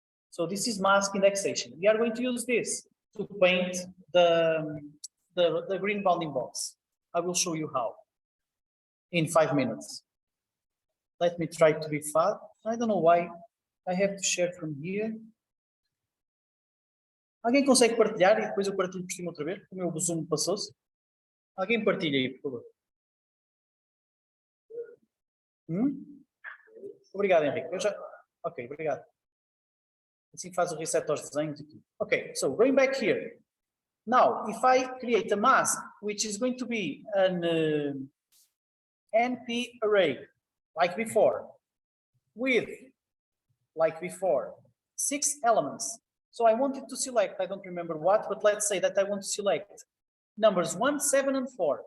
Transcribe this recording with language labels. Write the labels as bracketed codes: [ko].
[en] So this is mask indexation. We are going to use this to paint the green bounding box. I will show you how in 5 minutes. Let me try to be fast. I don't know why I have to share from here. [pt] Alguém consegue partilhar e depois eu partilho por cima outra vez? O meu Zoom passou-se. Alguém partilha aí, por favor. Obrigado, Henrique. Eu já... Ok, obrigado. Assim faz o reset aos desenhos e tudo. [en] Okay, so going back here. Now, if I create a mask, which is going to be an NP array, like before, with, like before, 6 elements. So I wanted to select, I don't remember what, but let's say that I want to select numbers 1, 7, and 4.